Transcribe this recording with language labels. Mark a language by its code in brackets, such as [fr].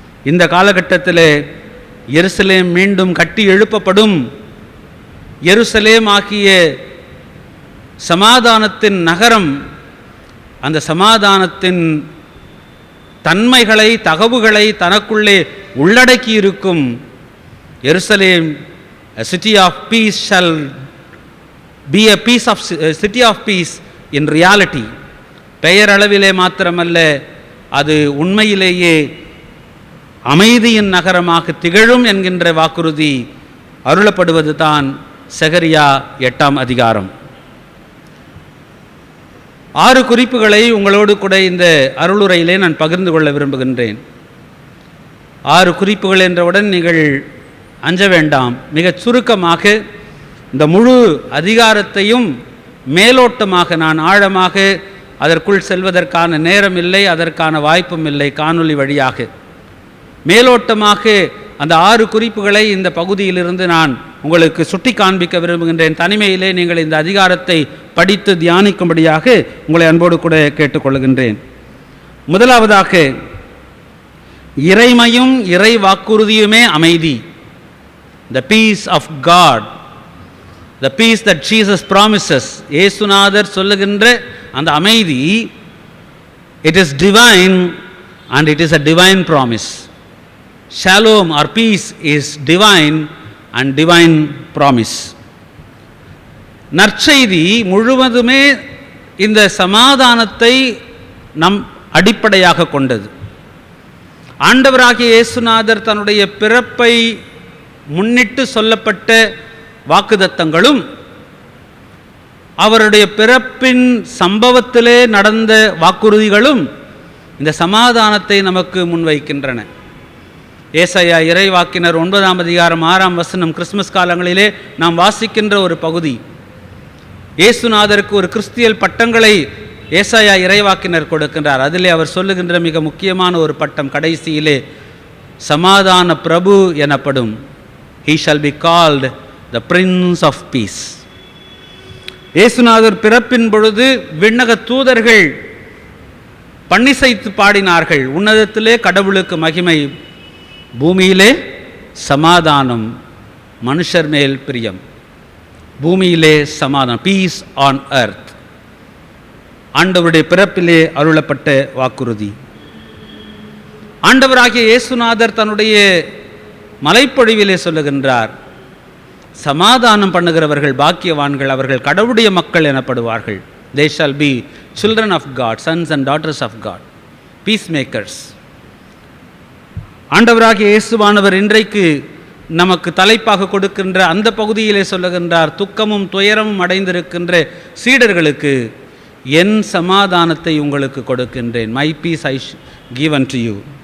[ta] இந்த காலகட்டத்தில் எருசலேம் மீண்டும் கட்டி எழுப்பப்படும். எருசலேம் ஆகிய சமாதானத்தின் நகரம் அந்த சமாதானத்தின் தன்மைகளை, தகவுகளை தனக்குள்ளே உள்ளடக்கி இருக்கும். [en] Jerusalem, a city of peace, shall be a city of peace in reality. [ta] பெயரளவிலே மாத்திரமல்ல, அது உண்மையிலேயே அமைதியின் நகரமாக திகழும் என்கின்ற வாக்குறுதி அருளப்படுவது தான் சகரியா 8ஆம் அதிகாரம். 6 குறிப்புகளை உங்களோடு கூட இந்த அருளுரையிலே நான் பகிர்ந்து கொள்ள விரும்புகின்றேன். 6 குறிப்புகள் என்றவுடன் நீங்கள் அஞ்ச வேண்டாம். மிகச் சுருக்கமாக இந்த முழு அதிகாரத்தையும் மேலோட்டமாக, நான் ஆழமாக அதற்குள் செல்வதற்கான நேரம் இல்லை, அதற்கான வாய்ப்பும் இல்லை. காணொளி வழியாக மேலோட்டமாக அந்த 6 குறிப்புகளை இந்த பகுதியிலிருந்து நான் உங்களுக்கு சுட்டி காண்பிக்க விரும்புகின்றேன். தனிமையிலே நீங்கள் இந்த அதிகாரத்தை படித்து தியானிக்கும்படியாக உங்களை அன்போடு கூட கேட்டுக்கொள்கின்றேன். முதலாவதாக, இறைமையும் இறை வாக்குறுதியுமே அமைதி. [en] The peace of God, the peace that Jesus promises. [ta] இயேசுநாதர் சொல்லுகின்ற அந்த அமைதி, [en] it is divine and it is a divine promise. Shalom or peace is divine and divine promise. [ta] நற்செய்தி முழுவதுமே இந்த சமாதானத்தை நம் அடிப்படையாக கொண்டது. ஆண்டவராகிய இயேசுநாதர் தன்னுடைய பிறப்பை முன்னிட்டு சொல்லப்பட்ட வாக்குத்தத்தங்களும் அவருடைய பிறப்பின் சம்பவத்திலே நடந்த வாக்குறுதிகளும் இந்த சமாதானத்தை நமக்கு முன்வைக்கின்றன. ஏசாயா இறைவாக்கினர் 9ஆம் அதிகாரம் 6ஆம் வசனம் கிறிஸ்துமஸ் காலங்களிலே நாம் வாசிக்கின்ற ஒரு பகுதி. இயேசுநாதருக்கு ஒரு கிறிஸ்தியல் பட்டங்களை ஏசாயா இறைவாக்கினர் கொடுக்கின்றார். அதிலே அவர் சொல்லுகின்ற மிக முக்கியமான ஒரு பட்டம் கடைசியிலே சமாதான பிரபு எனப்படும். [en] He shall be called the Prince of Peace. [ta] இயேசுநாதர் பிறப்பின் பொழுது விண்ணக தூதர்கள் பன்னிசைத்து பாடினார்கள், உன்னதத்திலே கடவுளுக்கு மகிமை, பூமியிலே சமாதானம், மனுஷர் மேல் பிரியம். பூமியிலே சமாதானம், [en] Peace on earth. [ta] ஆண்டவருடைய பிறப்பிலே அருளப்பட்ட வாக்குறுதி. ஆண்டவராகிய இயேசுநாதர் தன்னுடைய மலைப்பொழிவிலே சொல்லுகின்றார், சமாதானம் பண்ணுகிறவர்கள் பாக்கியவான்கள், அவர்கள் கடவுளுடைய மக்கள் எனப்படுவார்கள். [en] They shall be children of God, sons and daughters of God, peacemakers. [ta] ஆண்டவராகிய இயேசுவானவர் இன்றைக்கு நமக்கு தலைப்பாக கொடுக்கின்ற அந்த பகுதியிலே சொல்லுகின்றார், துக்கமும் துயரமும் அடைந்திருக்கின்ற சீடர்களுக்கு என் சமாதானத்தை உங்களுக்கு கொடுக்கின்றேன். [en] My peace I give unto you.